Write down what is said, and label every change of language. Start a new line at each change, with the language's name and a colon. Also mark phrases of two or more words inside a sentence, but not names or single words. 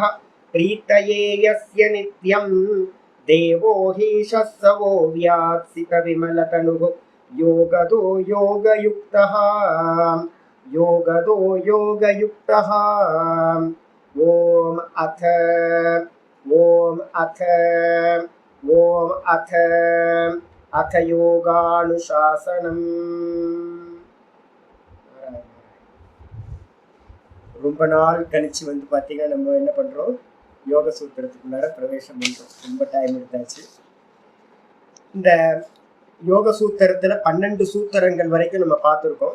Sanskrit: प्रीतये यस्य नित्यं देवो हि शस्सवो व्यात्सितविमलतनुः योगदो योगयुक्तः ॐ अथ योगानुशासनम्।
Tamil: ரொம்ப நாள் கழிச்சு வந்து பார்த்தீங்கன்னா நம்ம என்ன பண்ணுறோம், யோக சூத்திரத்துக்குள்ளார பிரவேசம் பண்ணுறோம். ரொம்ப டைம் எடுத்தாச்சு. இந்த யோக சூத்திரத்தில் 12 சூத்திரங்கள் வரைக்கும் நம்ம பார்த்துருக்கோம்.